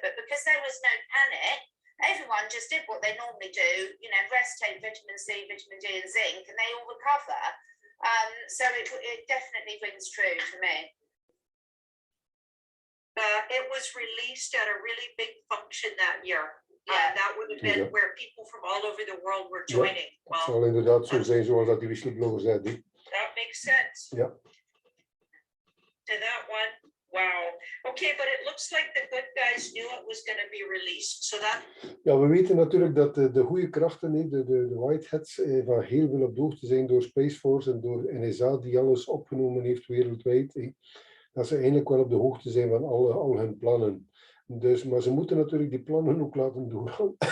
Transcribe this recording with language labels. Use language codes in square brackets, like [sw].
[en] But because there was no panic, everyone just did what they normally do, rest, take vitamin C, vitamin D and zinc, and they all recover. So it definitely rings true for me. It was released at a really big function that year. That would have been where people from all over the world were joining. [nl] Het zal inderdaad zo zijn zoals dat die whistleblower zei. [en] That makes sense. Yeah. To that one, wow. Okay, but it looks like the good guys knew it was going to be released. So that. [nl] Ja, we weten natuurlijk dat de goede krachten, de whiteheads, van heel veel op de hoogte zijn door Space Force en door NSA, die alles opgenomen heeft wereldwijd. Dat ze eigenlijk wel op de hoogte zijn van al hun plannen. Dus, maar ze moeten natuurlijk die plannen ook laten doorgaan.